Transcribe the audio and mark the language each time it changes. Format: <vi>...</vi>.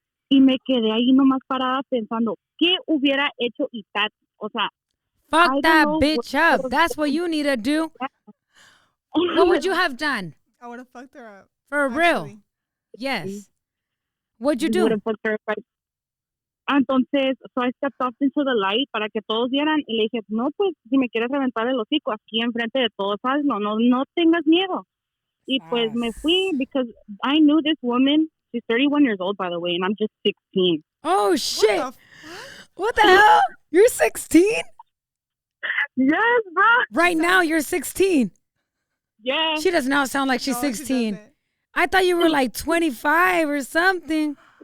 <es>Y me quedé ahí nomás parada pensando, ¿qué hubiera hecho Itat? O sea,</es> <en>fuck that bitch up. That's what you need to do. What would you have done? I would have fucked her up. For real? Yes. What'd you do? Would have fucked her up.</en> <es>Entonces,</es> <en>so I stepped off into the light</en> <es>para que todos vieran y le dije, no, pues, si me quieres reventar el hocico aquí enfrente de todos, hazlo, no tengas miedo. Y pues me fui</es> <en>because I knew this woman. She's 31 years old, by the way, and I'm just 16. Oh, shit. What the hell? You're 16? Yes, bro. Right now, you're 16. Yeah. She does not sound like she's 16. I thought you were like 25 or something.</en>